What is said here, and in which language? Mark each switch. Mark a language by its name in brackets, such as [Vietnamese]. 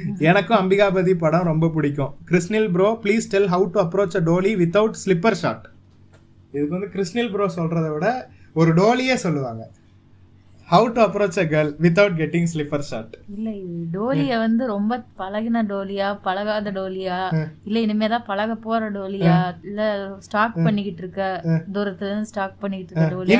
[Tamil] எனக்கும் அம்பிகாபதி படம் ரொம்ப பிடிக்கும். [English] Krishnil bro please tell how to approach a dolly without slipper shot. [Tamil] இதுக்கு வந்து கிருஷ்ணில் ப்ரோ சொல்றதை விட ஒரு டோலியே சொல்லுவாங்க. [English] How to approach a girl without getting slipper shot? [Tamil] இல்ல, இது டோலியா வந்து ரொம்ப பழகின டோலியா, பழகாத டோலியா, இல்ல இனிமேதான் பழக போற டோலியா, இல்ல ஸ்டாக் பண்ணிக்கிட்டு இருக்க தூரத்துல இருந்து ஸ்டாக் பண்ணிக்கிட்டு இருக்க டோலியா?